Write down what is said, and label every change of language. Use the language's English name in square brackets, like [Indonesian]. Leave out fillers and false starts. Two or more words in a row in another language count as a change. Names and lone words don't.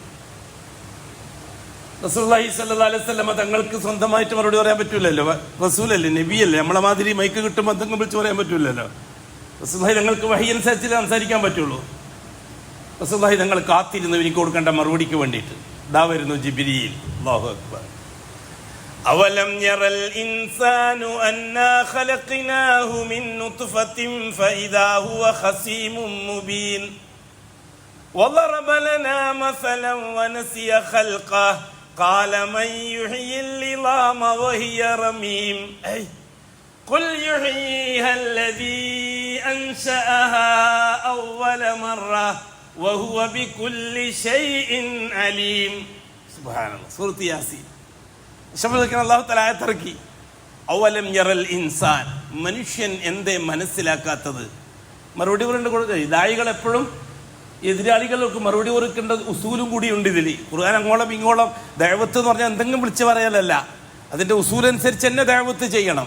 [Arabic] رسول الله صلى الله عليه وسلم [Malayalam] തങ്ങൾക്ക് സ്വന്തമായിട്ട് മറുപടി പറയാൻ പറ്റൂലല്ലോ. റസൂലല്ലേ, നബിയല്ലേ. നമ്മളെ മാതിരി മൈക്ക് കിട്ടുമ്പോൾ എന്തെങ്കിലും വിളിച്ച് പറയാൻ പറ്റൂലല്ലോ. റസൂലുള്ളാഹി തങ്ങൾക്ക് വഹി അനുസരിച്ച് സംസാരിക്കാൻ പറ്റുള്ളൂ. റസൂലുള്ളാഹി തങ്ങൾ കാത്തിരുന്നു എനിക്ക് കൊടുക്കേണ്ട മറുപടിക്ക് വേണ്ടിയിട്ട്. ദാ വരുന്നു ജിബ്രീൽ. [Arabic] الله أكبر. أولم ير الإنسان أنا خلقناه من نطفة فإذا هو خصيم مبين وضرب لنا مثلا ونسي خلقه قال من يحيي العظام وهي رميم قل يحييها الذي أنشأها أول مرة وهو بكل شيء عليم. سبحان الله. سورة ياسين. الله تعالى أولم ير الإنسان, [Malayalam] മനുഷ്യൻ എന്തേ മനസ്സിലാക്കാത്തത്? മറുപടി പറയേണ്ട ദായികൾ എപ്പോഴും എതിരാളികൾക്ക് മറുപടി കൊടുക്കേണ്ട ഉസൂലും കൂടിയുണ്ട് ഇതിൽ. ഖുർആൻ അങ്ങോളം ഇങ്ങോളം ദഅവത്ത് എന്ന് പറഞ്ഞാൽ എന്തെങ്കിലും വിളിച്ചു പറയലല്ല, അതിൻ്റെ ഉസൂലനുസരിച്ച് തന്നെ ദഅവത്ത് ചെയ്യണം.